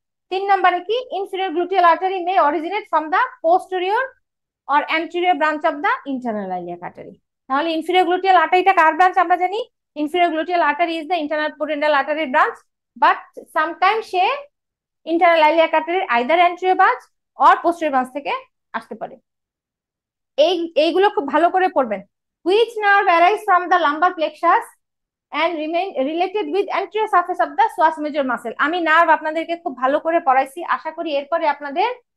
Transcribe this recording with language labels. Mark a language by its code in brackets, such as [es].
[bn] 3 নম্বরে কি, [en] inferior gluteal artery may originate from the posterior or anterior branch of the internal iliac artery. [bn] তাহলে inferior gluteal artery টা কার branch? আমরা জানি [en] inferior gluteal artery is the internal pudendal artery branch, but sometimes [bn] say internal iliac আর্টারির [en] either anterior branch or posterior branch [bn] থেকে আসতে পারে। এইগুলো খুব ভালো করে পড়বেন। [en] Which nerve arise from the lumbar plexus and remain related with anterior surface of the psoas major muscle? [bn] আমি nerve আপনাদেরকে খুব ভালো করে পড়াইছি, আশা করি এরপরে আপনাদের